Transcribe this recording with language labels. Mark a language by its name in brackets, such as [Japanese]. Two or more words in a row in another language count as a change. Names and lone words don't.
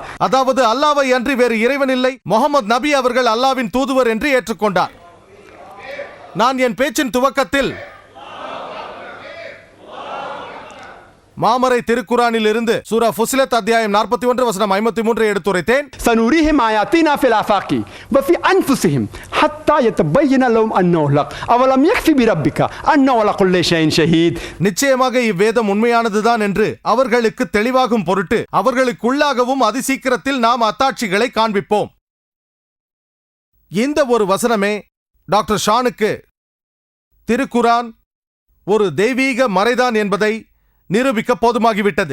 [Tamil] அதாவது அல்லாஹ்வை அன்றி வேறு இறைவன் இல்லை, முஹம்மது நபி அவர்கள் அல்லாஹ்வின் தூதுவர் என்று ஏற்றுக்கொண்டார். நான் என் பேச்சின் துவக்கத்தில் மாமரை திருக்குரானில் இருந்து சூரா ஃபுசிலத் அத்தியாயம் 41 வசனம் 53 எடுத்துரைத்தேன். [Arabic] سنريهم آياتنا في الآفاق وفي أنفسهم حتى يتبين لهم أنه الحق أولم يكفي بربك أنه على كل شيء شهيد. [Tamil] நிச்சயமாக இவ்வேதம் உண்மையானதுதான் என்று அவர்களுக்கு தெளிவாகும் பொருட்டு அவர்களுக்குள்ளாகவும் அதிசீக்கிரத்தில் நாம் அத்தாட்சிகளை காண்பிப்போம். இந்த ஒரு வசனமே டாக்டர் ஷானுக்கு திருக்குரான் ஒரு தெய்வீக மறைதான் என்பதை நிரூபிக்க போதுமாகிவிட்டது.